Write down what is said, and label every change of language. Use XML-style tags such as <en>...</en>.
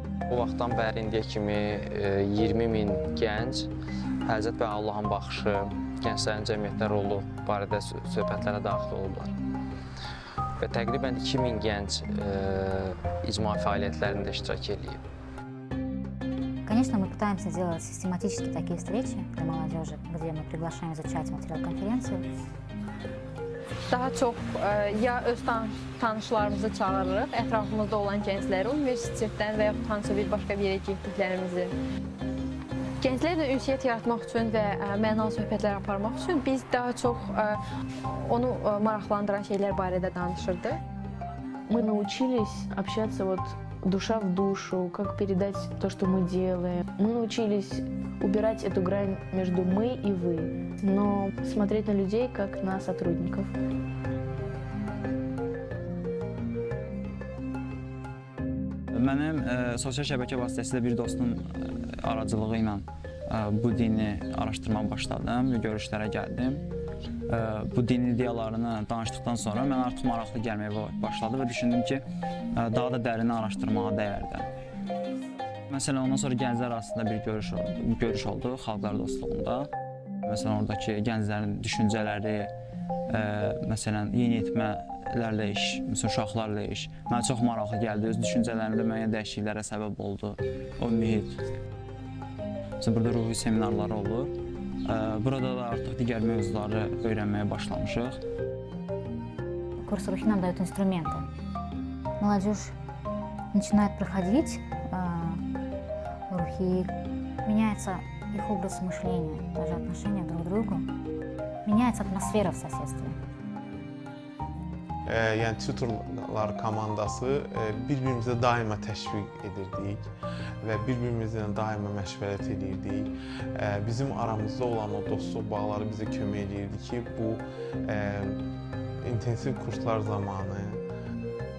<az>Bu vaxtdan bəri indiyə kimi 20.000 gənc Həzrət və Allahın baxışı, gənclərin cəmiyyətdə rolu barədə söhbətlərə daxil olublar. Və təqribən 2000 gənc icma fəaliyyətlərində iştirak edib.</az> <ru>Конечно, мы пытаемся делать систематически такие встречи для молодежи, где мы приглашаем изучать материал конференции.</ru> <az>Daha çox ya öz tanışlarımızı çağırırıq, ətrafımızda olan gəncləri, universitetdən və yaxud hansısa bir başqa bir yerə getdiklərimizi. Gənclərlə ünsiyyət yaratmaq üçün və mənalı söhbətlər aparmaq üçün biz daha çox onu maraqlandıran şeylər barədə danışırdıq.</az> <ru>Мы научились общаться душа в душу, как передать то, что мы делаем. Мы научились убирать эту грань между мы и вы, но смотреть на людей как на сотрудников.</ru> <az>Mənim sosial şəbəkə vasitəsilə bir dostun aracılığı ilə bu dini araşdırmağa başladım və görüşlərə gəldim. Bu din ideyalarını danışdıqdan sonra mən artıq maraqlı gəlməyə başladı və düşündüm ki, daha da dərin araşdırmağa dəyərdi. Məsələn, ondan sonra gənclər arasında bir görüş oldu xalqlar dostluğunda. Məsələn, oradakı gənclərin düşüncələri, məsələn, yeniyetmələrlə iş, məsələn, uşaqlarla iş mənə çox maraqlı gəldi. Öz düşüncələrimdə müəyyən dəyişikliklərə səbəb oldu o mühit. Məsələn, burada ruhi seminarları olur. Burada da artıq digər mövzuları öyrənməyə başlamışıq.</az> <ru>Курс рухи нам дают инструменты. Молодежь начинает проходить рухи, меняется их образ мышления, даже отношения друг к другу, меняется атмосфера в соседстве.</ru> <az>Yəni tutorlar komandası bir-birimizə daima təşviq edirdik və bir-birimizlə daima məşvərət edirdik. Bizim aramızda olan o dostluq bağları bizə kömək edirdi ki, bu intensiv kurslar zamanı.</az>